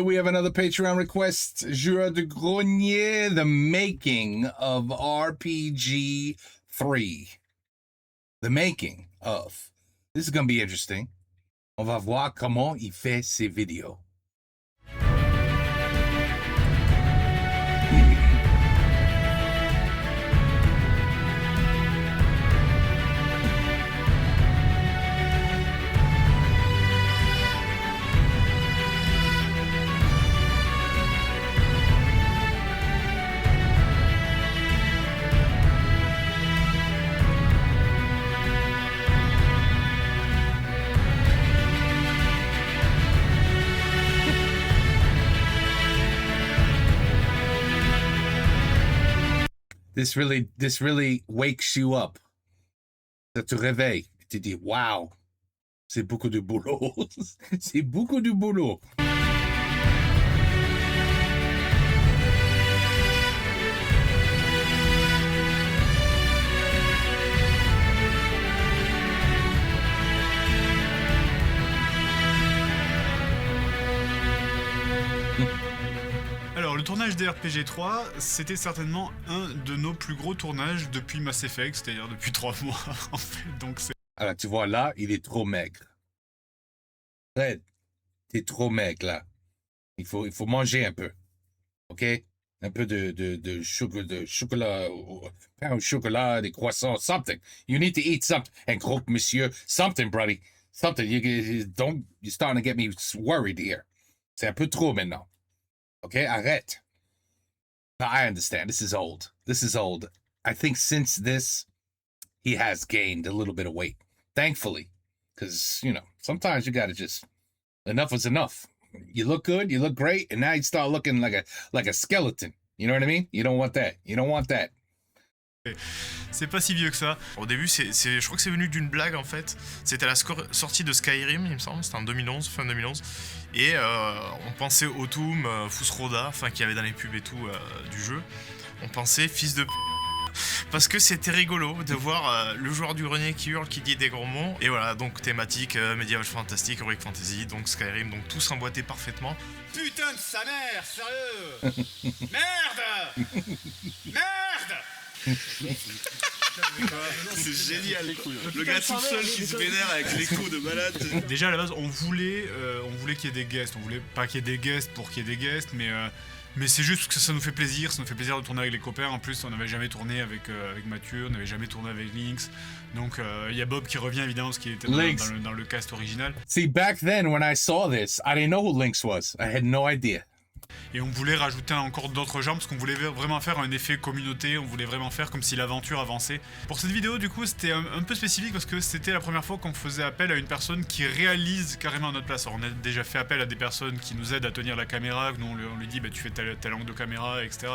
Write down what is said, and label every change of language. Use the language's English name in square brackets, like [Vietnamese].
[English] We have another Patreon request. Jura de Grenier, the making of RPG 3. The making of. This is going to be interesting. [French] On va voir comment il fait ses vidéos. [English] This really wakes you up. [French] Ça te réveille. Tu te dis, wow, c'est beaucoup de boulot. C'est beaucoup de boulot. Alors, le tournage des RPG 3, c'était certainement un de nos plus gros tournages depuis Mass Effect, c'est-à-dire depuis 3 mois, en fait, donc c'est... Alors, tu vois, là, il est trop maigre. Fred, t'es trop maigre, là. Il faut manger un peu. OK? Un peu de chocolat, pain au chocolat, des croissants, [English] something. You need to eat something. [French] Un gros monsieur, [English] something, buddy. Something. You're starting to get me worried here. [French] C'est un peu trop maintenant. [English] OK? [French] Arrête. [English] No, I understand. This is old. This is old. I think since this, he has gained a little bit of weight. Thankfully. Because, you know, sometimes you got to just... Enough is enough. You look good, you look great, and now you start looking like a skeleton. You know what I mean? You don't want that. You don't want that. [French] C'est pas si vieux que ça. Au début, je crois que c'est venu d'une blague en fait. C'était la sortie de Skyrim, il me semble, c'était en 2011, fin 2011. Et on pensait au Toom, Fusroda, enfin qu'il y avait dans les pubs et tout du jeu. On pensait fils de p... Parce que c'était rigolo de voir le joueur du grenier qui hurle, qui dit des gros mots. Et voilà, donc thématique médiéval fantastique, heroic fantasy, donc Skyrim, donc tout s'emboîtait parfaitement. Putain de sa mère, sérieux. Merde. Merde. C'est génial, le gars tout seul qui se vénère avec l'écho de malade. Déjà à la base, on voulait qu'il y ait des guests. On voulait pas qu'il y ait des guests pour qu'il y ait des guests, mais c'est juste que ça nous fait plaisir. Ça nous fait plaisir de tourner avec les copains. En plus, on n'avait jamais tourné avec Mathieu, on n'avait jamais tourné avec Lynx. Donc il y a Bob qui revient évidemment parce qu'il était dans le cast original. [English] See, back then when I saw this, I didn't know who Lynx was. I had no idea. [French] Et on voulait rajouter encore d'autres genres parce qu'on voulait vraiment faire un effet communauté, on voulait vraiment faire comme si l'aventure avançait. Pour cette vidéo du coup c'était un peu spécifique parce que c'était la première fois qu'on faisait appel à une personne qui réalise carrément à notre place. Alors on a déjà fait appel à des personnes qui nous aident à tenir la caméra, nous on lui dit bah, tu fais tel angle de caméra, etc.